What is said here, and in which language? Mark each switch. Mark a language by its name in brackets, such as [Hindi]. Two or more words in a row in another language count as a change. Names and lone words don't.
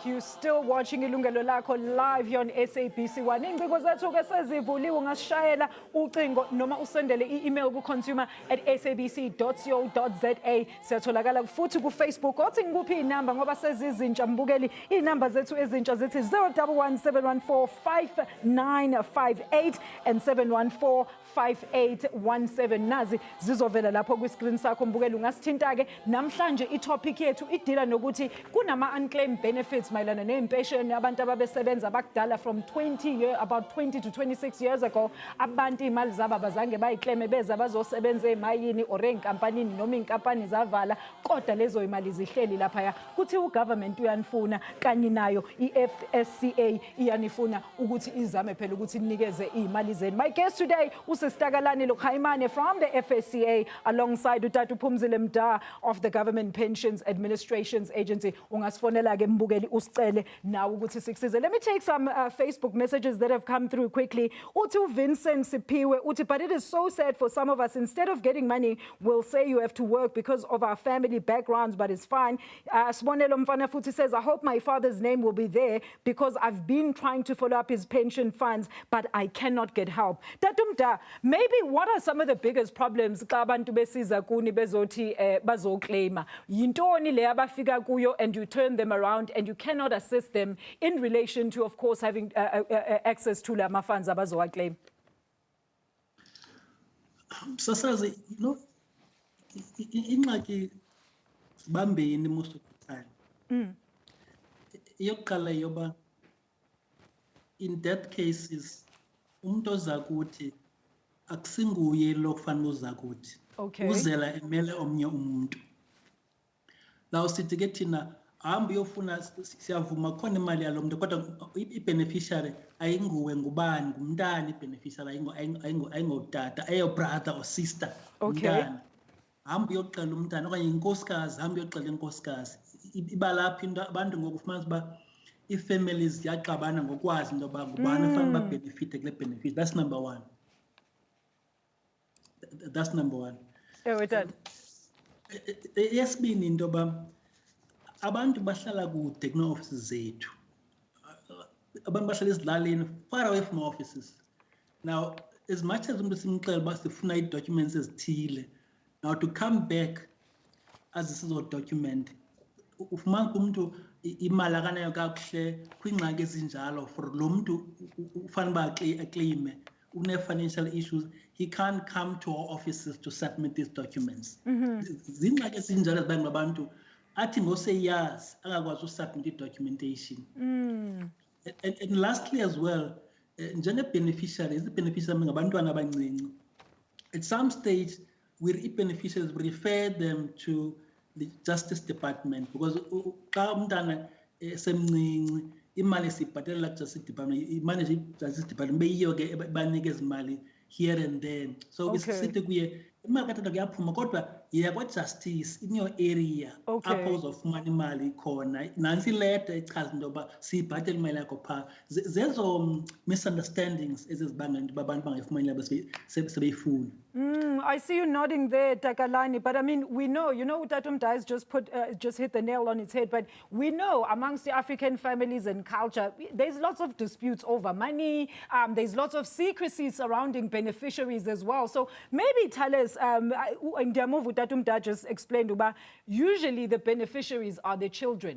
[English] You're still watching Yilungelo Lakho live here on SABC 1. [Zulu] Ingcingo zethu ke sezivuliwe, ungasishayela ucingo noma usendele i-email ku-consumer@sabc.co.za. Siyatholakala futhi ku-Facebook. Othi ngikuphi inamba ngoba sezizintsha Mbukeli. Inamba zethu ezintsha zithi 011 714 5958 and 714 5817. Nazi zizovela lapho kwi-screen sakho Mbukeli. Ungasithinta ke namhlanje i-topic yethu idila nokuthi [English] unclaimed benefits [Zulu] mayelana nempesheni abantu ababesebenza bakudala [English] from about 20 to 26 years ago. [Zulu] Abantu imali zabo abazange bayiclaim beza bazosebenza emayini or enkampanini noma inkampani zavala, kodwa lezo imali zihleli lapha. Kuthi ugovernment uyanifuna kanye nayo iFSCA iyanifuna ukuthi izame phela ukuthi inikeze imali zenu. [English] My guest today uSistakalani Lokhaimane from the FSCA alongside uTatu Phumzile Mda of the Government Pensions Administrations Agency. [Zulu] Ungasfonela ke Mbukeli usicele nawe ukuthi sikusize. [English] Let me take some Facebook messages that have come through quickly. [Zulu] Uthi Vincent Sipiwe uthi, [English] but it is so sad for some of us. Instead of getting money, we'll say you have to work because of our family backgrounds, but it's fine. Sibonelo Mfana Futhi says, I hope my father's name will be there because I've been trying to follow up his pension funds, but I cannot get help. Tatumta, maybe what are some of the biggest problems [Xhosa] xa abantu besiza kuni bezothi bazoclaima? Yintoni le abafika kuyo [English] and you turn them around and you cannot assist them in relation to, of course, having access to the funds abazowaclaim? [Xhosa] Sasazi, ingxaki sibambeni [English] most of the time. [Xhosa] Iyokuqala yoba [English] in that cases [Xhosa] umuntu ozakuthi akusinguye lo kufanele uzakuthi. [English] Okay. [Xhosa] Uzela emele omnye umuntu. Now sithi ke thina hamba uyofuna siyavuma khona imali yalo muntu kodwa i-beneficiary ayinguwe ngubani ngumntana i-beneficiary ayingotata ayo brother or sister umntana. Hamba uyoqala umntana okanye inkosikazi hamba uyoqala inkosikazi. Iba lapha into abantu ngokufumana uba i-families yaqabana ngokwazi into yoba ngubani efanele babenefite kule benefit. [English] That's number one. That's number one. [Xhosa] Yesibini into yoba abantu bahlala kude kuna-offices zethu. Abantu bahlala ezilalini [English] far away from offices. Now, as much as [Xhosa] umuntu simxela uba sifuna ii-documents ezithile, [English] now to come back as [Xhosa] sizo-document, ufumana umuntu imali akanayo kakuhle kwiingxaki ezinjalo for lo muntu ufanele uba aclaime, [English] une-financial issues, he can't come to our offices to submit these documents. [Xhosa] Zingxaki ezinjalo ezibangela abantu athi ngoseyazi angakwazi usubmit i-documentation. [English] And lastly as well, [Xhosa] njenge-beneficiaries, i-beneficiaries ngabantwana abancinci. [English] At some stage, [Xhosa] i-beneficiaries [English] refer them to the Justice Department because [Xhosa] xa umntana semncinci imali siyibhatalela ku-Justice Department, imali Justice Department beyiyo ke banikeza imali [English] here and there. [Xhosa] So sithi kuye imali katata kuyaphuma kodwa yiya kwa-justice [English] in your area Okay. [Xhosa] apho uzofumana imali khona nantsi ileta echaza into yoba siyibhatele imali yakho phaa zezo misunderstandings ezizibangela into yoba abantu bangayifumani imali sebeyifuna. [English] I see you nodding there, Takalani. But I mean, we know, Utatum Dais just hit the nail on its head. But we know amongst the African families and culture, there's lots of disputes over money. There's lots of secrecy surrounding beneficiaries as well. So maybe tell us, Utatum Dais just explained, usually the beneficiaries are the children.